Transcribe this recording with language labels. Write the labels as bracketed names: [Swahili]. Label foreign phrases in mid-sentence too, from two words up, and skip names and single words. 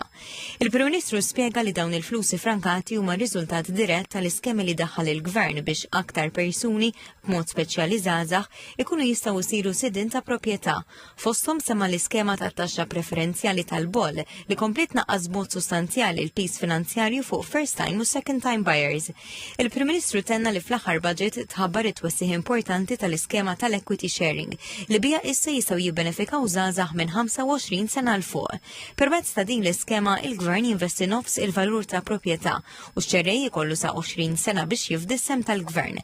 [Maltese] Il-Prim Ministru spjega li dawn il-flus ifrankati huma riżultat dirett tal-iskemi li daħħal il-Gvern biex aktar persuni b'mod speċjali żgħażagħ ikunu jistgħu jsiru sidin ta' proprjetà. Fosthom sema l-iskema tat-taxxa preferenzjali tal-boll li komplet naqqas b'mod sostanzjali l-pis finanzjarju fuq [English] first time [Maltese] u [English] second time buyers. [Maltese] Il-Prim Ministru tenna li fl-aħħar budget tħabbar it-twessih importanti tal-iskema tal- [English] equity sharing [Maltese] li bija issa jistgħu jibbenefikaw żgħażagħ minn 25 sena l fuq. Permezz ta' din l-iskema il-Gvern jinvesti nofs il-valur ta' proprjetà u x-ċerrej jkollu sa' 20 sena biex jifdi sem tal-Gvern.